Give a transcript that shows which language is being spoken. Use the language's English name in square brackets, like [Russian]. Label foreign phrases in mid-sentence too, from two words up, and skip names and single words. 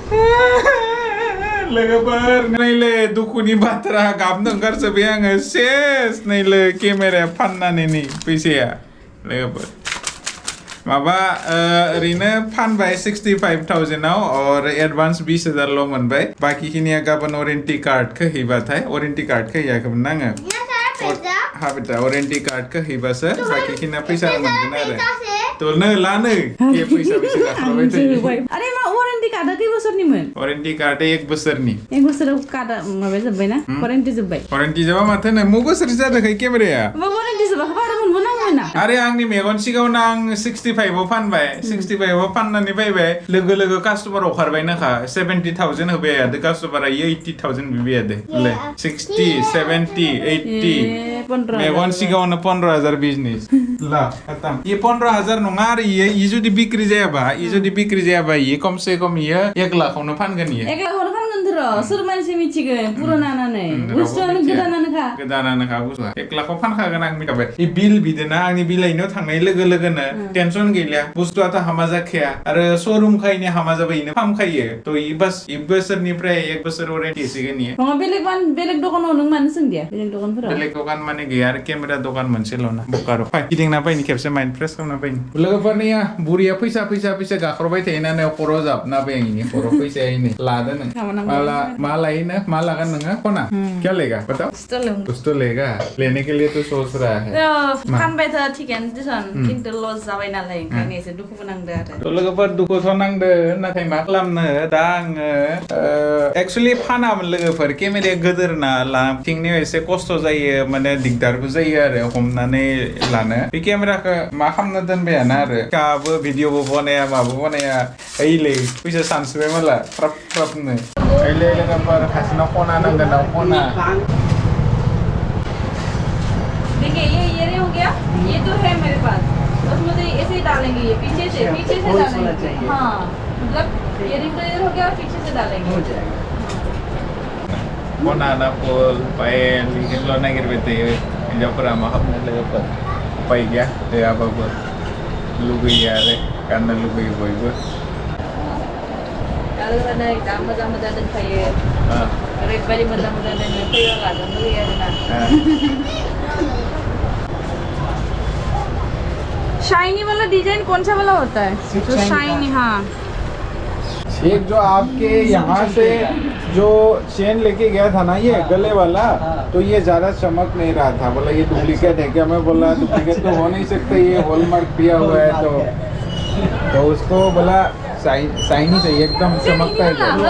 [Bodo] लोगोफोर नैले दुखुनि बाथ्रा गाबनो ओंखारजोब्बाय आङो सेस नैले केमेराया फाननानै नै फैसाया लोगोफोर माबा ओरैनो फानबाय 65,000 आव और एडवांस 20,000 मोनबाय बाकिखिनिया गाबोन वारेन्टी कार्डखौ हैबाथाय वारेन्टी कार्डखौ हैयाखैमोन आङो हाँ बेटा वारेन्टी कार्डखौ हैबासो बाकिखिनिया फैसा मोनगोन आरो तो नो लानो ये पैसा गाखोबाय थायो अरे मा वारेन्टी कार्डा खै बोसोरनिमोन वारेन्टी कार्डा 1 बोसोरनि 1 बोसोराव कार्डा माबा जोब्बाय ना वारेन्टी जोब्बाय वारेन्टी जोबा माथो नो मो बोसोरसो जादोंखाय केमेराया वारेन्टी जोबाखै बारा मोनबोनांगौमोन ना अरे आंनि मेगन सिगाङावनो आं 65 आव फानबाय 65 आव फाननानै फैबाय लोगो लोगो कास्टमार अखारबायनोखा 70,000 होबाय आरो कास्टमारा 80,000 बिबाय आरो ले 60 70 80 मेगन सिगाङावनो 15,000 बिजनेस ला खतम ये 15,000 नङा आरो ये जुदि बिक्री जायाबा ये [Hindi] कम से कम [Bodo] ये 1 लाखआवनो फानगोन ये 1 लाखआवनो फानगोन र' सोर मानसि मिथिगोन पुरानानानै बुस्थुआनो गोदानानोखा बुस्थुआ 1 लाखआव फानखागोन आं मिथिबाय ई बिल बिदोना आंनि बिलाइनो थांनाय लोगो लोगोनो टेनसन गैलिया बुस्थुआथ' हामा जाखाया आरो शोरूम खायनो हामा जाबायनो फामखायो त ई बस 1 बोसोरनिफ्राय 1 बोसोर वारेन्टी सिगोन इयो नङा बेलेग दखानाव नों मानो सोंदिया बेलेग दखानफोराव बेलेग दखान माने गैया आरो केमेरा दखान मोनसेल'ना बकारो फाय गिदिंना फैनि खेबसे माइन्ड फ्रेश खालामना फैनि लोगोफोरनिया बुरिया फैसा गाख्रबाय थायोना ने खर' जाबना फैनि खर' फैसायैनो लादो नों मा लायनो मा लागोन नोङो खना [Hindi] क्या लेगा बताओ कुछ तो लेगा लेने के लिए तो सोच रहा है [Bodo] फानबायथ' थिगानो दिसन खिन्थु लस जाबाय नालाय ओंखायनो एसे दुखुबो नांदो आरो लोगोफोर दुखुथ' नांदो नाथाय मा खालामनो दा आङो एक्चुअली फानामोन लोगोफोर केमेराया गोदोरना लांथिंनायाव एसे खस्थ' जायो माने दिगदारबो जायो आरो हमनानै लानो बे केमेराखौ मा खालामनो दोनबायानो आरो गाबो भिडिअबो बनाया माबो बनाया ओइलै फैसा सानस्रिबाय मला फ्राबनो ओइलै लोगोफोर खाथिनाव खना नांगोन ना खना [Hindi] देखिए ये हो गया ये तो है मेरे पास बस मुझे ऐसे ही डालेंगे ये पीछे से डालेंगे हाँ मतलब इयरिंग तो इधर हो गया और पीछे से डालेंगे हो जाएगा [Bodo] खना ना फुल पायल बिदिनो नागिरबाय थायो हिनजावफोरा मा खालामनो लोगोफोर उपाय गैया गैयाबाबो लुगैयो आरो गाननो लुगैयो बयबो मोजां मोजां दोनखायो ओरैबायदि मोजां दोनो फैबा लाजोबनो लुगैयो आरोना [Hindi] शाइनी वाला डिजाइन कौन सा वाला होता है जो शाइनी हाँ एक जो आपके यहाँ से जो चेन लेके गया था ना ये गले वाला तो ये ज्यादा चमक नहीं रहा था बोला ये डुप्लीकेट है क्या मैं बोला डुप्लीकेट तो हो नहीं सकता ये हॉलमार्क दिया हुआ है तो उसको बोला शाइनी चाहिए एकदम चमकता है